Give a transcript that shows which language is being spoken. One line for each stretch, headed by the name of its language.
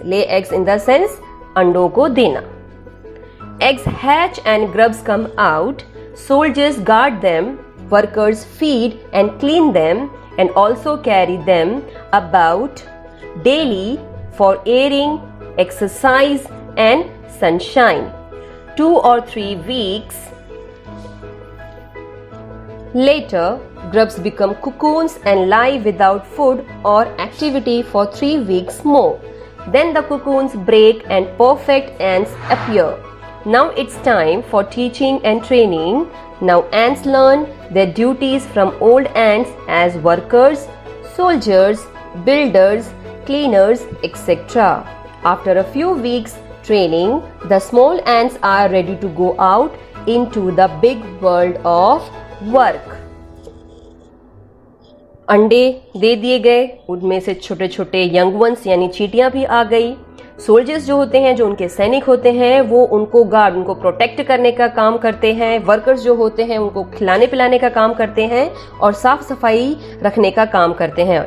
English: lay eggs in the sense
Hindi: अंडों को देना।
English: Eggs hatch and grubs come out, soldiers guard them, workers feed and clean them and also carry them about daily for airing, exercise and sunshine. 2 or 3 weeks later, grubs become cocoons and lie without food or activity for 3 weeks more. Then the cocoons break and perfect ants appear. Now it's time for teaching and training. Now ants learn their duties from old ants as workers, soldiers, builders, cleaners, etc. After a few weeks training, the small ants are ready to go out into the big world of work.
Hindi: अंडे दे दिए गए, उनमें से छोटे छोटे young ones यानी चींटियां भी आ गई। सोल्जर्स जो होते हैं, जो उनके सैनिक होते हैं, वो उनको गार्ड, उनको प्रोटेक्ट करने का काम करते हैं। वर्कर्स जो होते हैं उनको खिलाने पिलाने का काम करते हैं और साफ सफाई रखने का काम करते हैं।